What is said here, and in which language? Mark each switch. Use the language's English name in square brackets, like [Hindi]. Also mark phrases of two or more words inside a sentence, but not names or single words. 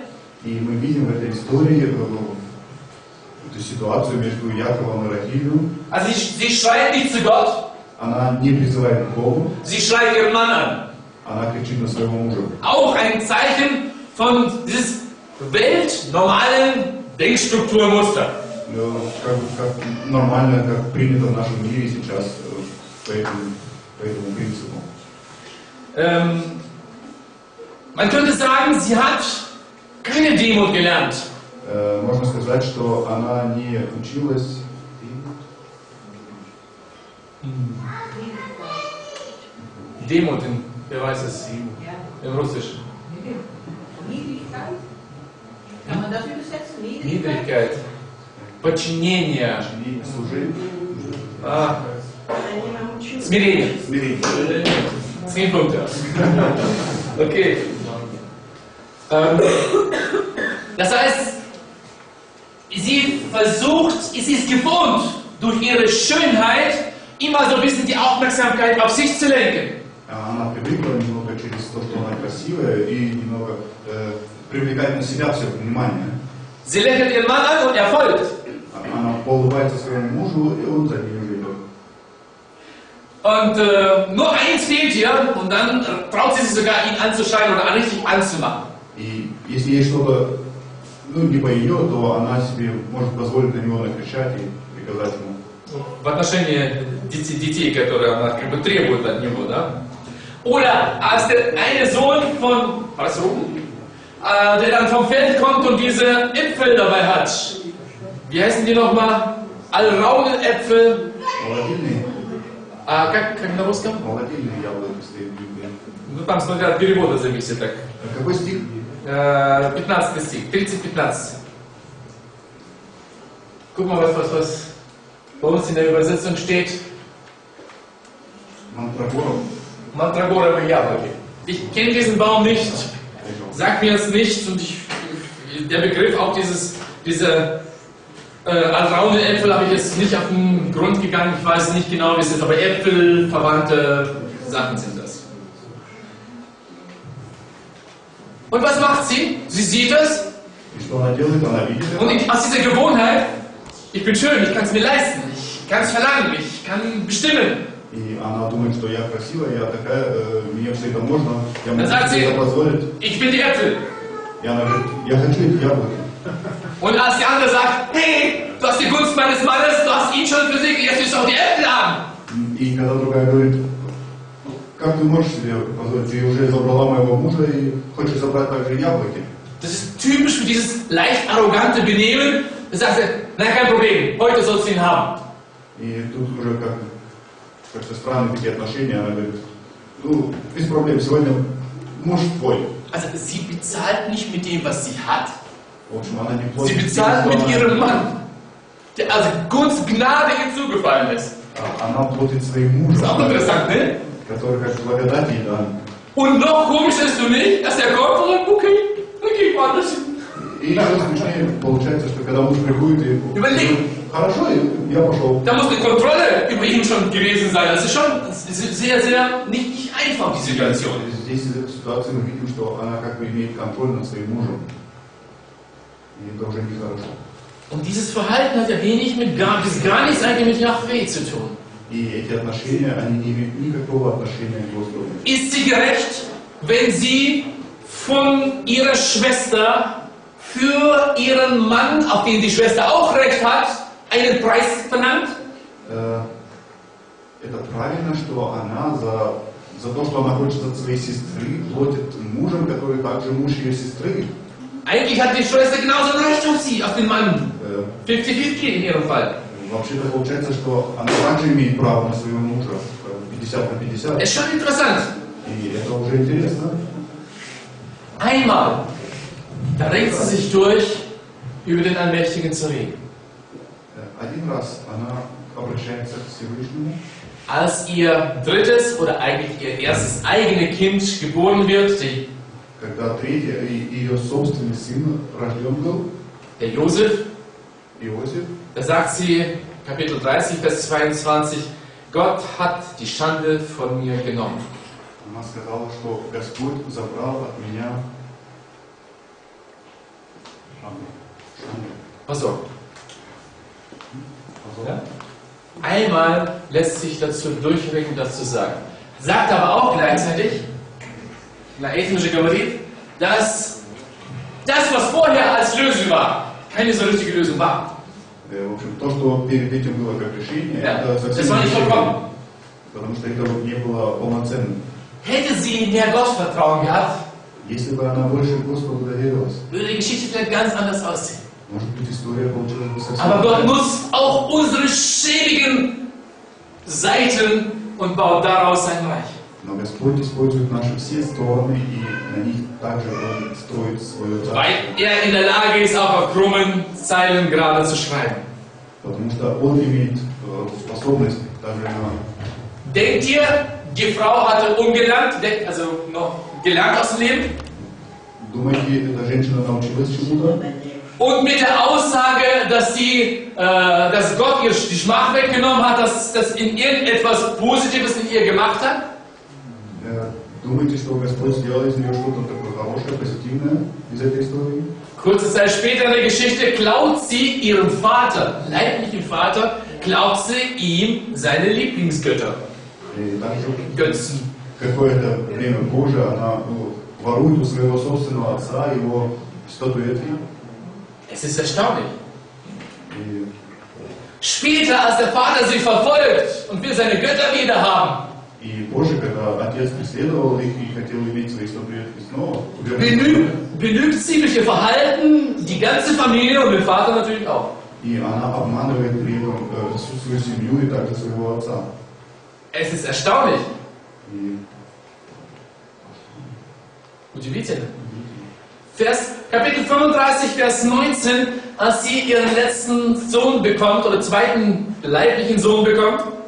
[Russian] И мы видим в этой истории эту ситуацию между Яковом и Рахилью. [German] Also sie schreit nicht zu Gott. [Russian] Она не призывает к Богу. [German] Sie schreit ihren Mann an. [Russian] Она кричит на своего мужа. [German] Auch ein Zeichen von dieses weltnormalen Denkstrukturmuster. [Russian] Как нормально, как принято в нашем мире сейчас по этому принципу. [German] Man könnte sagen, sie hat keine Demut gelernt. [Russian] Можно сказать, что она не училась. [German] Demut, wer weiß es? In Russisch. Niedrigkeit? Kann man das übersetzen? Niedrigkeit. [Russian] Подчинение. Служение. Смирение. Смирение. [German] 10 Punkte. Okay. Das heißt, sie ist gewohnt, durch ihre Schönheit immer so ein bisschen die Aufmerksamkeit auf sich zu lenken. [Russian] Она привыкла немного через то, что она красивая, и немного привлекать на себя все внимание. [German] Sie lächelt ihren Mann an und er folgt. [Russian] Она улыбается своему мужу, и он за ней уже идет. [German] Und nur eins fehlt ihr, und dann traut sie sich sogar, ihn anzuschreien oder richtig anzumachen. [Russian] И если ей что-то не по ее, то она себе может позволить на него накричать и приказать ему. В отношении детей, которые она как бы требует от него, да? [German] Oder als der eine Sohn von, der dann vom Feld kommt und diese Äpfel dabei hat. Wie heißen die nochmal? Alraunenäpfel. [Russian] Молодильные. Как на русском? Молодильные яблоки стоят в Библии. Ну там, смотря от перевода зависит так. Какой стих? 15 стих, 30-15. [German] Guck mal, was bei uns in der Übersetzung steht. [Russian] Mandragorovые яблоки. [German] Ich kenne diesen Baum nicht, sagt mir jetzt nichts und der Begriff auch diese Alraunenäpfel habe ich jetzt nicht auf den Grund gegangen, ich weiß nicht genau, wie es ist, aber Äpfel, verwandte Sachen sind das. Und was macht sie? Sie sieht es. Und aus dieser Gewohnheit, ich bin schön, ich kann es mir leisten, ich kann es verlangen, ich kann bestimmen. [Russian] И она думает, что я красивая, я такая, мне все это можно, я [German] Dann [Russian] могу [German] sagt [Russian] себе [German] sie, [Russian] это позволить. [German] ich bin die Äpfel. [Russian] И она говорит, я хочу эти яблоки. [German] Und als die andere sagt, hey, du hast die Gunst meines Mannes, du hast ihn schon besiegt, jetzt willst du auch die Äpfel haben. [Russian] И когда другая говорит, как ты можешь себе позволить, ты уже забрала моего мужа и хочешь забрать также яблоки. [German] Das ist typisch für dieses leicht arrogante Benehmen. Da sagt er, nein, kein Problem, heute sollst du ihn haben. [Russian] И тут уже как-то странные такие отношения, она говорит, ну, без проблем, сегодня муж твой. [German] Also sie bezahlt nicht mit dem, was sie hat. [Russian] В общем, она не [German] Sie [Russian] платит. [German] bezahlt mit ihrem Mann, der also Gunst, Gnade ihr zugefallen ist. [Russian] Она платит своим мужем, [German] Ist auch interessant, ne? [Russian] который как благодать ей дан. [German] Und noch komischer ist du nicht, dass er kommt und sagt, okay, dann geh ich woanders hin. [Russian] И еще смешнее получается, что когда муж приходит и [German] Überleg. [Russian] хорошо, я пошел. [German] Da muss eine Kontrolle über ihn schon gewesen sein. Das ist schon sehr, sehr nicht einfach, die Situation. [Russian] Здесь из этой ситуации мы видим, что она как бы имеет контроль над своим мужем. И это уже нехорошо. [German] Und dieses Verhalten hat ja wenig gar nichts eigentlich mit Yahweh zu tun. [Russian] И эти отношения, они не имеют никакого отношения к Господу. [German] Ist sie gerecht, wenn sie von ihrer Schwester für ihren Mann, auf den die Schwester auch Recht hat, einen Preis verlangt? [Russian] Это правильно, что она за то, что она хочет от своей сестры, платит мужем, который также муж ее сестры. [German] Eigentlich hat die Schwester genauso ein Recht auf sie, auf den Mann. 50-50 in ihrem Fall. [Russian] Вообще-то получается, что она также имеет право на своего мужа, 50 на 50. [German] Ist schon interessant. [Russian] И это уже интересно. [German] Einmal, da ringt sie sich durch, über den Allmächtigen zu reden. [Russian] Один раз она обращается к Всевышнему. [German] Als ihr drittes oder eigentlich ihr erstes eigenes Kind geboren wird, [Russian] Когда третий, ее собственный сын рожден был, [German] der Josef, [Russian] Иосиф, [German] da sagt sie, Kapitel 30, Vers 22, Gott hat die Schande von mir genommen. [Russian] Она сказала, что Господь забрал от меня шанду. Позор. [German] Ja? Einmal lässt sich dazu durchringen, das zu sagen. Sagt aber auch gleichzeitig, [Russian] Этим же говорит, [German] dass das, was vorher als Lösung war, keine so richtige Lösung war. [Russian] В общем, то, что перед этим было как решение, [German] Ja, [Russian] это [German] das [Russian] совсем [German] war [Russian] не [German] nicht [Russian] решение, [German] vollkommen. [Russian] потому что это не было полноценным. [German] Hätte sie mehr Gottvertrauen gehabt, [Russian] Если бы она больше Господу доверилась, [German] würde die Geschichte vielleicht ganz anders aussehen. [Russian] может быть, история получилась бы совсем [German] Aber Gott [Russian] другая. [German] nutzt auch unsere schäbigen Seiten und baut daraus sein Reich. [Russian] Но Господь использует наши все стороны, и на них также Он строит свое царство. [German] Weil er in der Lage ist, auch auf krummen Zeilen gerade zu schreiben. [Russian] Потому что Он имеет способность даже на... [German] Denkt ihr, die Frau hatte umgelernt, also noch gelernt aus dem Leben? [Russian] Думаете, эта женщина научилась чему-то? [German] Und mit der Aussage, dass Gott ihr die Schmach weggenommen hat, dass das in irgendetwas Positives in ihr gemacht hat? [Russian] Думаете, что Господь сделал из нее что-то такое хорошее, позитивное из этой истории? [German] Kurze Zeit später in der Geschichte klaut sie ihrem Vater, leiblichen Vater, klaut sie ihm seine Lieblingsgötter. [Russian] И также [German] Götzen. [Russian] какое-то время позже она ворует у своего собственного отца его статуэтки. [German] Es ist erstaunlich. [Russian] И [German] Später, als der Vater sie verfolgt und will seine Götter wieder haben, [Russian] И позже, когда отец преследовал их и хотел иметь свои статуэтки снова, вернуть, [German] belügt sie durch ihr Verhalten die ganze Familie und den Vater natürlich auch. [Russian] и она обманывает при этом всю свою семью и также своего отца. [German] Es ist erstaunlich. [Russian] И Удивительно. [German] Kapitel 35, Vers 19, als sie ihren letzten Sohn bekommt, oder zweiten leiblichen Sohn bekommt,